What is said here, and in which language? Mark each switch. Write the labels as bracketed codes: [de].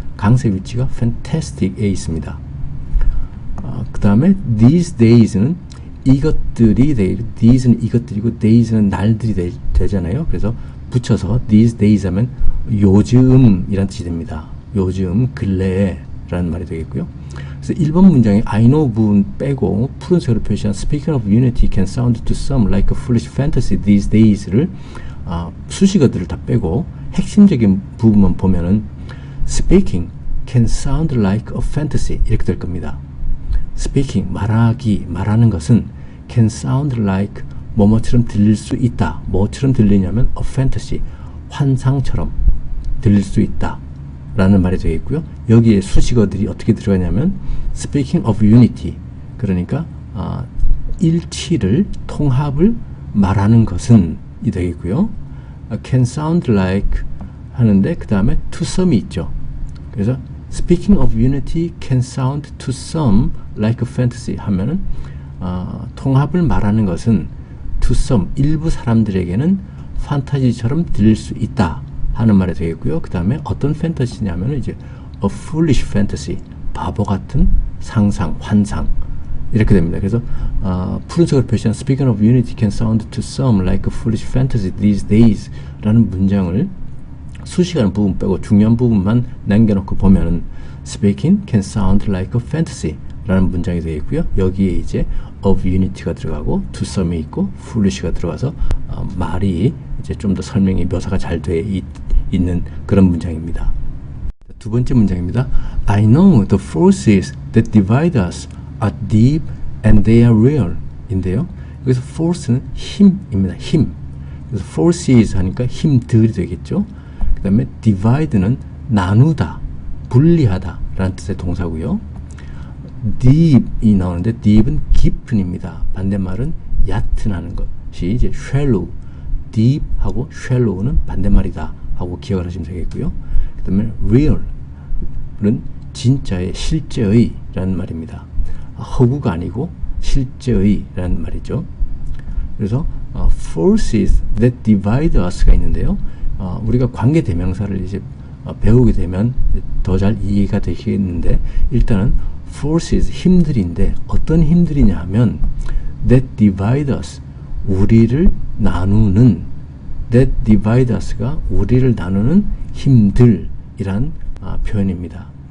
[ko] 강세 위치가 fantastic에 있습니다. 그 다음에 these days 는 이것들이 these는 이것들이고 days는 날들이 되잖아요. 그래서 붙여서 these days 하면 요즘이란 뜻이 됩니다. 요즘, 근래에 라는 말이 되겠고요. 그래서 1번 문장에 I know 부분 빼고 푸른색으로 표시한 Speaking of unity can sound to some like a foolish fantasy these days 를 수식어들을 다 빼고 핵심적인 부분만 보면은 Speaking can sound like a fantasy 이렇게 될 겁니다. Speaking, 말하는 것은 can sound like 뭐뭐처럼 들릴 수 있다. 뭐처럼 들리냐면 a fantasy, 환상처럼 들릴 수 있다 라는 말이 되겠고요. 여기에 수식어들이 어떻게 들어가냐면 speaking of unity, 그러니까 일치를, 통합을 말하는 것은 이 되겠고요. can sound like 하는데 그 다음에 to some 이 있죠. 그래서 speaking of unity can sound to some like a fantasy 하면은 통합을 말하는 것은 to some, 일부 사람들에게는 판타지처럼 들릴 수 있다 하는 말이 되겠고요. 그 다음에 어떤 판타지냐면 이제 a foolish fantasy, 바보 같은 상상, 환상 이렇게 됩니다. 그래서 푸른색으로 표시한 Speaking of unity can sound to some like a foolish fantasy these days 라는 문장을 수식하는 부분 빼고 중요한 부분만 남겨놓고 보면은 Speaking can sound like a fantasy 라는 문장이 되겠고요. 여기에 이제 of unity 가 들어가고 to some 이 있고 foolish가 들어가서 말이 이제 좀 더 설명이 묘사가 잘 돼 있는 그런 문장입니다. 두 번째 문장입니다. [en] I know the forces that divide us are deep and they are real 인데요. [ko] 여기서 force는 힘입니다. 힘. 그래서 forces 하니까 힘들이 되겠죠. 그 다음에 divide는 나누다, 분리하다 라는 뜻의 동사고요. deep이 나오는데 deep은 깊은입니다. 반대말은 얕은 하는 것이 이제 shallow. deep하고 shallow는 반대말이다 하고 기억을 하시면 되겠고요. 그 다음에 real은 진짜의, 실제의 라는 말입니다. 허구가 아니고 실제의 라는 말이죠. 그래서 forces that divide us 가 있는데요. 우리가 관계 대명사를 이제 배우게 되면 더 잘 이해가 되겠는데 일단은 forces, 힘들인데 어떤 힘들이냐 하면 that divide us, 우리를 나누는, that divide us가 우리를 나누는 힘들이란 표현입니다.